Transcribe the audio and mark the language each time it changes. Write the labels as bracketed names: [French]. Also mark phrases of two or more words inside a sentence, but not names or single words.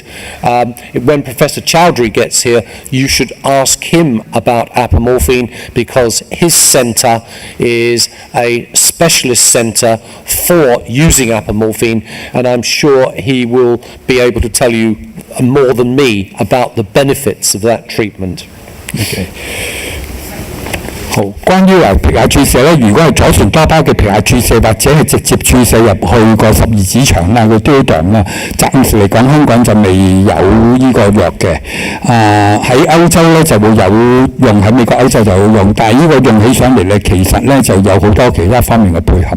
[English] When Professor Chaudhary gets here, you should ask him about apomorphine, because his centre is a specialist centre for using apomorphine, and I'm sure he will be able to tell you more than me about the benefits of that treatment. [Cantonese] Okay. 好，關於皮下注射咧，如果係左旋多巴嘅皮下注射，或者係直接注射入去個十二指腸啦、個 duodenum 啦，暫時嚟講香港就未有呢個藥嘅。喺歐洲咧就會有用，喺美國、歐洲就有用，但係呢個用起上嚟咧，其實咧就有好多其他方面嘅配合。